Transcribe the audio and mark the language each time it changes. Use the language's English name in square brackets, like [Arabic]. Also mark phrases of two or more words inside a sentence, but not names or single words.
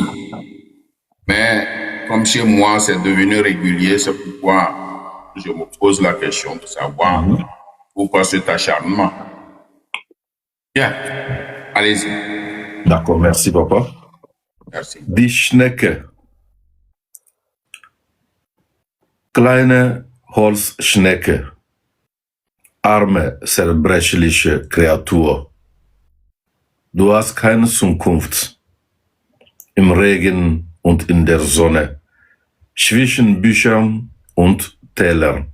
[French] Mais comme chez moi, c'est devenu régulier, c'est pourquoi je me pose la question de savoir pourquoi cet acharnement. Bien, allez-y. D'accord, merci papa. Merci. [German] Die Schnecke. Kleine Holzschnecke. Arme, zerbrechliche Kreatur. Du hast keine Zukunft. Im Regen und in der Sonne zwischen Büchern und Tellern.